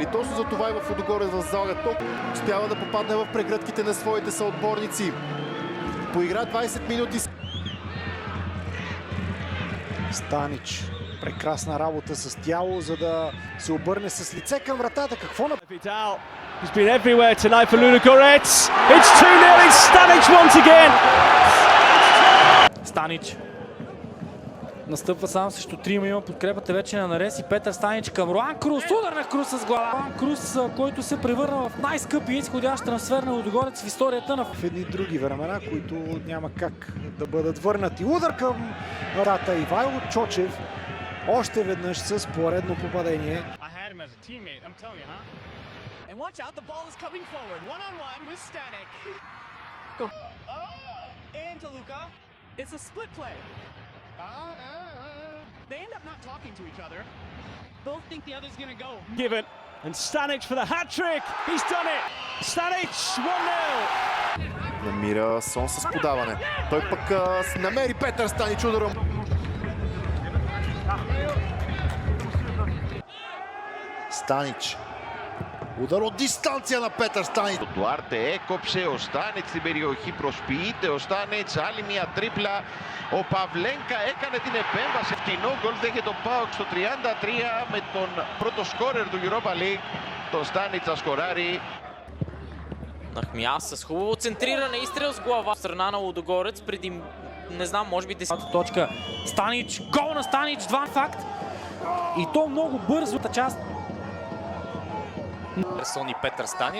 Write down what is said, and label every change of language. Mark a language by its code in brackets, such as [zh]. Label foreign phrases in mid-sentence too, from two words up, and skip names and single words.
[bg] Точно за това и в Лудогорец възлага толкова. Успява да попадне в прегръдките на своите съотборници. Поигра 20 минути. Станич. Прекрасна работа с тяло, за да се обърне с лице към вратата. Какво на... [en] He's been everywhere tonight for Ludogorets. It's 2-0. It's Stanic once again. [bg] Станич настъпва сам срещу трима, има подкрепата вече на Нарес и Петър Станич към Руан Крус. Удар на Крус с глава. Руан Крус, който се превърна в най-скъпи изходящ трансфер на Лудогорец в историята на... В едни други времена, които няма как да бъдат върнати. Удар към врата. Ивайло Чочев още веднъж с поредно попадение. [en] And watch out, the ball is coming forward. One-on-one with Stanek. And to Luka. It's a split play. They end up not talking to each other. Both think the other's going to go. Given. And Stanic for the hat-trick. He's done it. Stanic 1-0. [bg] Намира Сон с подаване. Той пък намери Петър Станич удара. Станич. Удар от дистанция на Петър Станич. [el] Дуарте έκοψε, ο Στάνιτς στην περιοχή, προσποιείται ο Στάνιτς, άλλη μια τρίπλα. Ο Παυλένκα έκανε την επέμβαση. Φτηνό γκολ δέχεται το ΠΑΟΚ στο 33 με τον πρώτο σκόρερ του Europa League, τον Στάνιτς να σκοράρει. [bg] Нахмия с хубаво центриране и стрел с глава. Страна на Лудогорец преди, не знам, може би 10 точка. Станич, гол на Станич, 2 факт. И то много бързо. Част. Персон и Петър Станич.